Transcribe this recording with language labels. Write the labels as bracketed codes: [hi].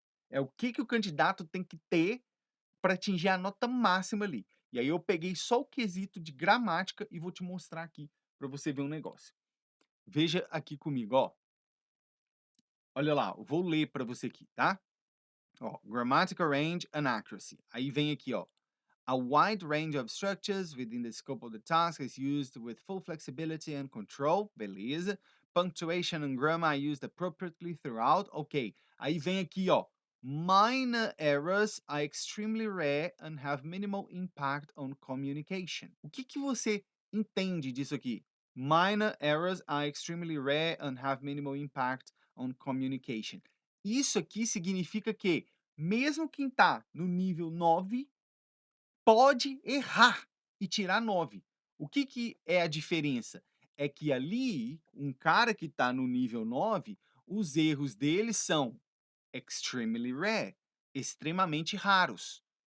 [pt] É o que o candidato tem que ter para atingir a nota máxima ali. E aí eu peguei só o quesito de gramática e vou te mostrar aqui para você ver um negócio. Veja aqui comigo, ó. Olha lá, eu vou ler para você aqui, tá? [en] Ó, grammatical range and accuracy. Aí vem aqui, ó. A wide range of structures within the scope of the task is used with full flexibility and control. Beleza. Punctuation and grammar are used appropriately throughout. Ok. Aí vem aqui, ó. Minor errors are extremely rare and have minimal impact on communication. [pt] O que você entende disso aqui? [en] Minor errors are extremely rare and have minimal impact on communication. [pt] Isso aqui significa que, mesmo quem está no nível 9 pode errar e tirar 9. O que é a diferença? É que ali, um cara que está no nível 9, os erros dele são extremely rare, extremamente raros.